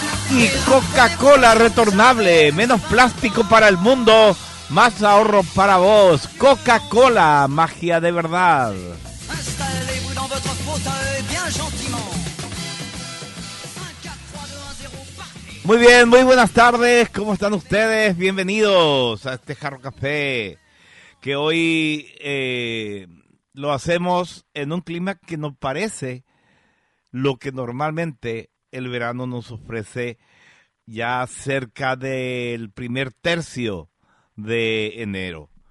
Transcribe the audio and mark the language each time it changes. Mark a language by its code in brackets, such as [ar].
[es] Y Coca-Cola retornable, menos plástico para el mundo, más ahorro para vos. Coca-Cola, magia de verdad. [fr] Installez-vous dans votre fauteuil bien gentiment. 5, 4, 3, 2, 1, 0, partez. [es] Muy bien, muy buenas tardes, ¿cómo están ustedes? Bienvenidos a este Jarro Café, que hoy lo hacemos en un clima que nos parece lo que normalmente el verano nos ofrece ya cerca del primer tercio de enero.